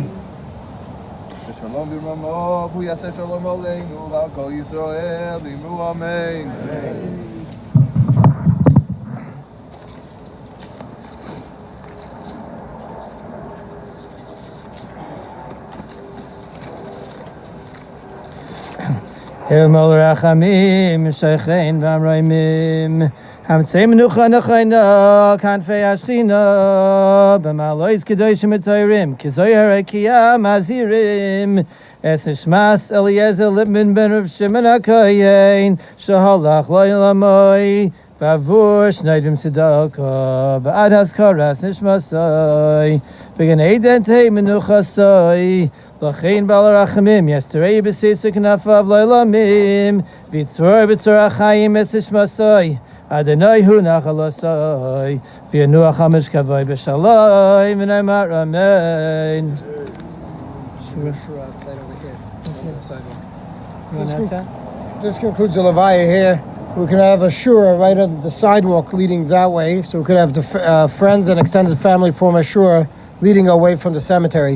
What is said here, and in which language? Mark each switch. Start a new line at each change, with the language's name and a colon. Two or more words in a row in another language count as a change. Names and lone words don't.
Hebrew: ושלום ורממו הוא יעשה שלום עלינו ועל כל ישראל ואמרו אמן. אל מלא רחמים, שוכן במרומים המצא מנוחה נכונה כנפי השכינה במעלות קדושים וטהורים כזוהר הרקיע מזהירים את נשמת אליעזר ליבמן בן רב שמעון הכהן, שהלך לעולמו בעבור שנדרו צדקה בעד הזכרת נשמתו בגן עדן תהא מנוחתו לכן בעל רחמים יסתירהו בסתר כנפיו לעולמים ויצרור בצרור החיים את נשמתו ה' הוא נחלתו וינוח על משכבו בשלום ונאמר אמן.
English: Shura outside over here, on the sidewalk. This concludes the Levaya here. We can have a shura right on the sidewalk leading that way, so we could have the friends and extended family form a shura leading away from the cemetery.